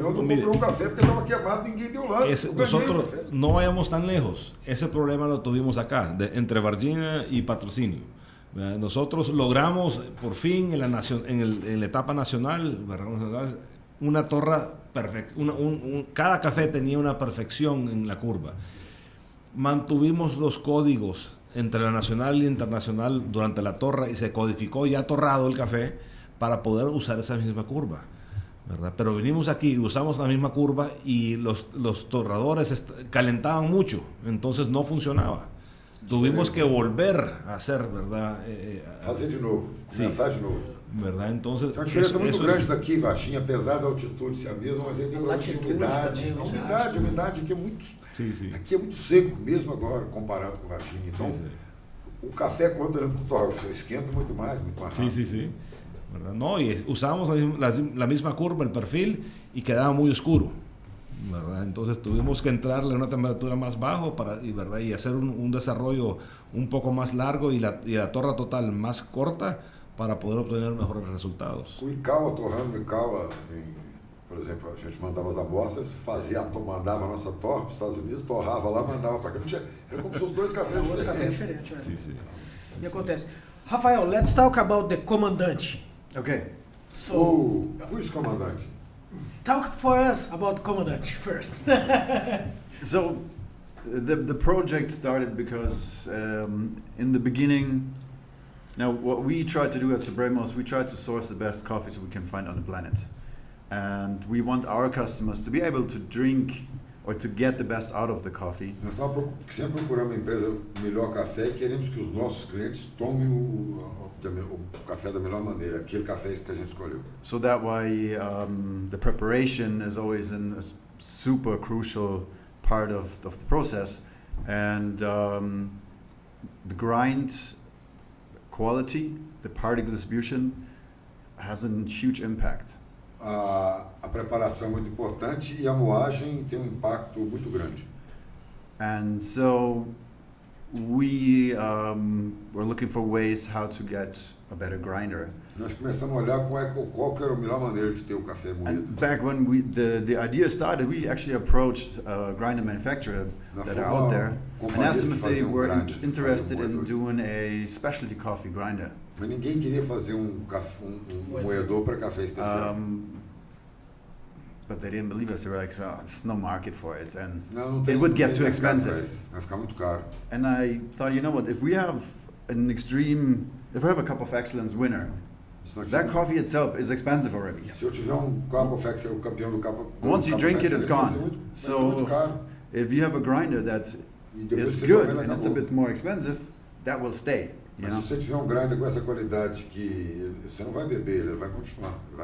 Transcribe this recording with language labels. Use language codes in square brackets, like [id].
[pt] Eu não comprei um café porque estava queimado, ninguém deu lance. [es] Nosotros no vayamos tan lejos. Ese problema lo tuvimos acá, entre Virginia y Patrocinio. Nosotros logramos por fin en la etapa nacional, una torra perfecta. Cada café tenía una perfección en la curva. Mantuvimos los códigos entre la nacional y la internacional durante la torra y se codificó ya torrado el café para poder usar esa misma curva, ¿verdad? Pero vinimos aquí y usamos la misma curva y los torradores calentaban mucho, entonces no funcionaba. Tuvimos que volver a hacer, ¿verdad? [pt] Fazer de novo, começar de novo. [es] ¿Verdad? Entonces, [pt] tem uma diferença muito grande daqui, Vaxinha, apesar da altitude ser a mesma, mas aí tem uma umidade. A umidade aqui é muito... Sim. Aqui é muito seco mesmo agora, comparado com Vaxinha. Então, o café, quando entra no torre, esquenta muito mais rápido. [es] Sí. ¿Verdad? No, y usamos la misma curva, el perfil, y quedaba muy oscuro. ¿verdad? Entonces tuvimos que entrarle a una temperatura más baja ¿verdad? Y hacer un desarrollo un poco más largo y la torra total más corta para poder obtener mejores resultados. [pt] O Icava, torrando Icava, por exemplo, a gente mandava as amostras, mandava a nossa torra para os Estados Unidos, torrava lá, mandava para cá. Era como se fossem dois cafés diferentes. Sim, sim. E acontece. [en] Rafael, let's talk about the comandante. Okay. So, who is comandante? Talk for us about comandante first. So, the project started because in the beginning, now what we try to do at Supremo is we try to source the best coffees we can find on the planet. And we want our customers to be able to drink or to get the best out of the coffee. [pt] Nós sempre procuramos uma empresa melhor café e queremos que os nossos clientes tomem o café da melhor maneira, aquele café que a gente escolheu. [en] So that why the preparation is always a super crucial part of the process, and the grind quality, the particle distribution has a huge impact. [pt] A preparação é muito importante e a moagem tem impacto muito grande. [en] And so we were looking for ways how to get a better grinder. [pt] Nós começamos a olhar qual que era a melhor maneira de ter o café moído. [en] And back when the idea started, we actually approached a grinder manufacturer that are out there and asked them if they were interested in doing a specialty coffee grinder. [pt] Mas ninguém queria fazer moedor para café especial. [en] But they didn't believe us. They were like, "Oh, there's no market for it, and It would get too expensive." [pt] Vai ficar muito caro. [en] And I thought, you know what? If we have if we have a Cup of Excellence winner, that coffee itself is expensive already. [pt] Se eu tiver Cup of Excellence, o campeão do Cup. [en] Once you drink it, it's gone. So if you have a grinder that is good and it's a bit more expensive, that will stay. [pt] Mas se você tiver grinder com essa qualidade que você não vai beber, ele vai continuar.